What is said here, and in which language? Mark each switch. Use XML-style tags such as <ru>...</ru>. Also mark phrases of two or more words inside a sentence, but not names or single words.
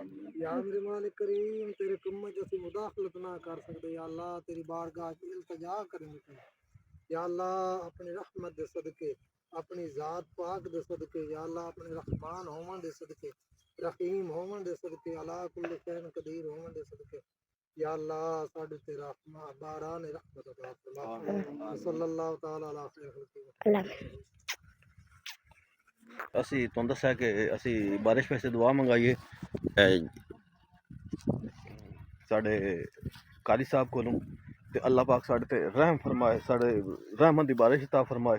<pa>ਯਾ ਮੇਰੇ ਮਾਲਿਕ ਕਰੀਮ ਤੇਰੇ ਕੰਮ ਚ ਅਸੀਂ ਮੁਦਾਖ਼ਲਤ ਨਾ ਕਰ ਸਕਦੇ ਯਾ ਅੱਲ੍ਹਾ ਤੇਰੀ ਬਾਰਗਾਹ ਚ ਇਲਤਿਜਾ ਕਰਨੀ ਹੈ। ਯਾ ਅੱਲ੍ਹਾ ਅਪਣੀ ਰਹਿਮਤ ਦੇ ਸਦਕੇ ਅਪਣੀ ਜ਼ਾਤ ਪਾਕ ਦੇ ਸਦਕੇ ਯਾ ਅੱਲ੍ਹਾ ਅਪਣੇ ਰਹਿਮਾਨ ਹੋਵਣ ਦੇ ਸਦਕੇ ਰਹੀਮ ਹੋਵਣ ਦੇ ਸਦਕੇ</pa> <ar>على كل شيء قدير</ar> <pa>ਹੋਵਣ ਦੇ ਸਦਕੇ ਯਾ ਅੱਲ੍ਹਾ ਸਾਡੇ ਤੇ ਰਹਿਮਤ ਬਾਰਾਨ ਰਹਿਮਤ ਅਤਾ ਫ਼ਰਮਾ।</pa> <ar>صلى الله تعالى على خير خلقه.</ar> <pa>ਅਸੀ ਤੁਹਾਨੂੰ ਦੱਸਿਆ ਕਿ ਅਸੀ ਬਾਰਿਸ਼ ਵਾਸਤੇ ਦੁਆ ਮੰਗਾਈਏ ਸਾਡੇ ਕਾਰੀ ਸਾਹਬ ਕੋਲੋਂ ਤੇ ਅੱਲ੍ਹਾ ਪਾਕ ਸਾਡੇ ਤੇ ਰਹਿਮ ਫ਼ਰਮਾਏ, ਸਾਡੇ ਰਹਿਮਤ ਦੀ ਬਾਰਿਸ਼ ਅਤਾ ਫ਼ਰਮਾਏ।</pa>